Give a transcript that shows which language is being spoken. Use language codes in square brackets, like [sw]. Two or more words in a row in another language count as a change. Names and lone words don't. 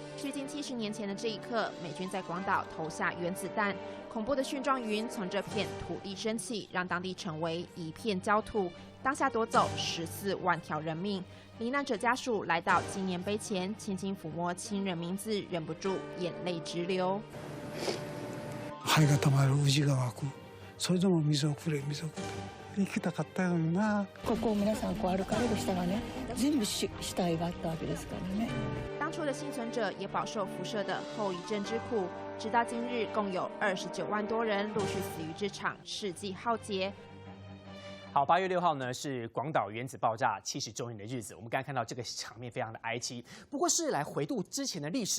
[zh] 距今70年前的这一刻，美军在广岛投下原子弹，恐怖的蕈状云从这片土地升起，让当地成为一片焦土，当下夺走14万条人命。罹难者家属来到纪念碑前，轻轻抚摸亲人名字，忍不住眼泪直流。 [ja] 肺がたまる宇治が湧く、それでも水をくれ水をくれ、生きたかったよな。ここを皆さん歩かれる下がね、全部死体があったわけですからね。 [zh] 当初的幸存者也饱受辐射的后遗症之苦，直到今日，共有29万多人陆续死于这场世纪浩劫。好，8月6号呢是广岛原子爆炸70周年的日子，我们刚才看到这个场面非常的哀戚，不过是来回顾之前的历史。